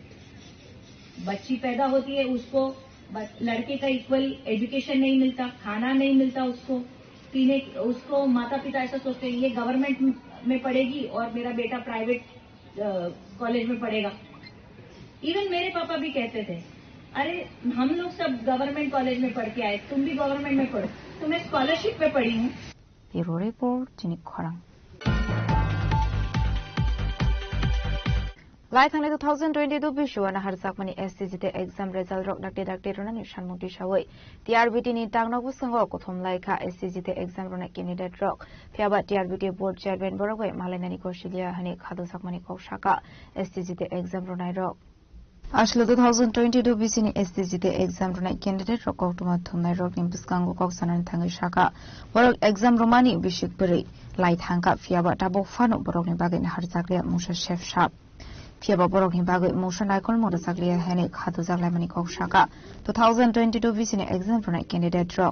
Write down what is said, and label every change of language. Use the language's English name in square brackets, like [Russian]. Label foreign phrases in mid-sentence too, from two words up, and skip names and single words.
[Hindi] बच्ची पैदा होती है, उसको लड़के का [English] equal education [Hindi] नहीं मिलता, खाना नहीं मिलता उसको पीने, उसको माता पिता ऐसा सोचते हैं ये गवर्नमेंट में पढ़ेगी और मेरा बेटा [English] private college [Hindi] में पढ़ेगा। इवन मेरे पापा भी कहते थे, अरे हम लोग सब [English] government college [Hindi] में पढ़ के आए, तुम भी गवर्नमेंट में पढ़ो, तो मैं स्कॉलरशिप पे पढ़ी हूँ। [English] bureau report [Kok Borok] जिनिक खरां। लाई थांनाय 2022 बिसुआना हारजाकमानि [English] STGT exam result [Kok Borok] रक डाक्टे रनानि सानमुंथि सावै टीआरबीटी नि टांगनाव संगो कथम लाइखा [English] STGT exam [Kok Borok] रनाय कैंडिडेट रक फियाबा [English] TRBT board chairman [Kok Borok] बरगै मालायनानि कौशल्या हानि खादुसाकमानि कौशाका [English] STGT exam [Kok Borok] रनाय रक आसलो 2022 बिसिनि [English] STGT exam [Kok Borok] रनाय कैंडिडेट रक कौतुमा थुमनाय रक नि बिस्कांगो कौसानानि थाङै साका बरक एग्जाम रमानि बिसिक बोरै लाई थांका फियाबा टाबो फानो बरकनि बागै हारजाकलिया मुसा शेफ साब फियाबा बरकनि बागै मुसा नायकल मदसाकलिया हानि खादुजाकलायमानि कौशाका 2022 बिसिनि एग्जाम रनाय कैंडिडेट रक